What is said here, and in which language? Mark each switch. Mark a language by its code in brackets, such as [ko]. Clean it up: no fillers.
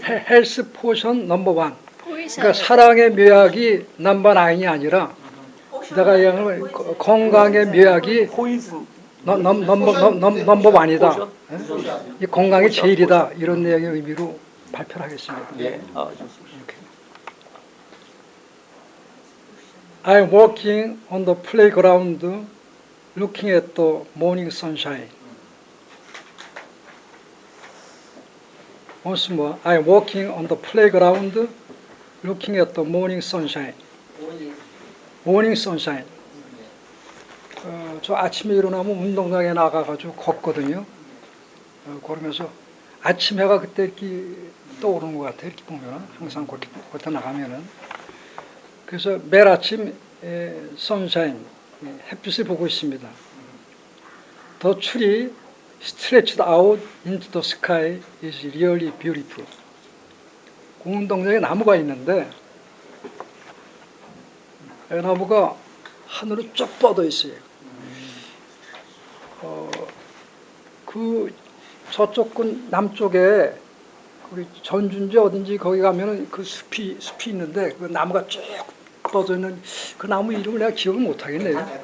[ko] 헬스 포션 넘버 1. 그러니까 사랑의 묘약이 넘버 9이 아니라 내가 얘기하는 건강의 묘약이 넘버 1이다. 이 건강이 제일이다. 이런 내용의 의미로 발표를 하겠습니다. 예. 좋습니다. [en] I'm walking on the playground looking at the morning sunshine. Once more, I'm walking on the playground looking at the morning sunshine. Morning sunshine. [ko] 저 아침에 일어나면 운동장에 나가가지고 걷거든요. 걸으면서 아침 해가 그때 이렇게 떠오르는 것 같아요. 이렇게 보면 항상 걷다 나가면은. 그래서 매일 아침 선샤인 햇빛을 보고 있습니다. [en] The tree stretched out into the sky is really beautiful. [ko] 운동장에 나무가 있는데 나무가 하늘로 쭉 뻗어 있어요. 그 저쪽 남쪽에 우리 전주인지 어딘지 거기 가면은 그 숲이 있는데 그 나무가 쭉 뻗어 있는 그 나무 이름을 내가 기억을 못 하겠네요.